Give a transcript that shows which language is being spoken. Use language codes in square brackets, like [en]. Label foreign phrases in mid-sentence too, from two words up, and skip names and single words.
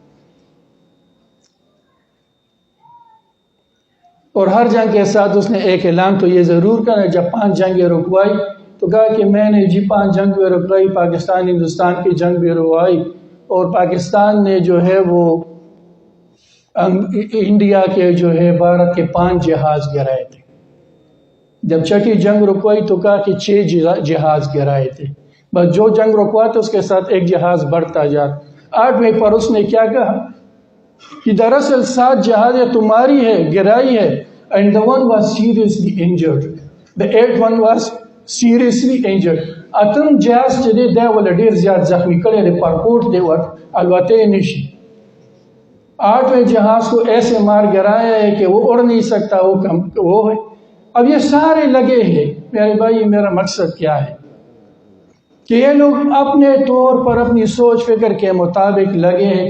[ur] اور ہر جنگ کے ساتھ اس نے ایک اعلان تو یہ ضرور کرا، جب 5 جنگیں رکوائی تو کہا کہ میں نے جی 5 جنگ بھی رکوائی، پاکستان ہندوستان کی جنگ بھی رکوائی، اور پاکستان نے جو ہے وہ انڈیا کے جو ہے بھارت کے 5 جہاز گرائے تھے۔ جب 6ٹھی جنگ رکوائی تو کہا کہ 6 جہاز گرائے تھے، بس جو جنگ رکواتے اس کے ساتھ ایک جہاز بڑھتا جاتا۔ 8ویں پر اس نے کیا کہا کہ دراصل 7 جہازیں تمہاری ہے گرائی ہے، [en] and the one was seriously injured. The 8th one was seriously injured. [ps] اتم جہاز چلے دے والا ډیر زیاد زخمی کړي دي، پارپورٹ دے ور البته نشي۔ [ur] 8ویں جہاز کو ایسے مار گرایا ہے کہ وہ اڑ نہیں سکتا، وہ ہے۔ اب یہ سارے لگے ہیں میرے بھائی، میرا مقصد کیا ہے کہ یہ لوگ اپنے طور پر اپنی سوچ فکر کے مطابق لگے ہیں۔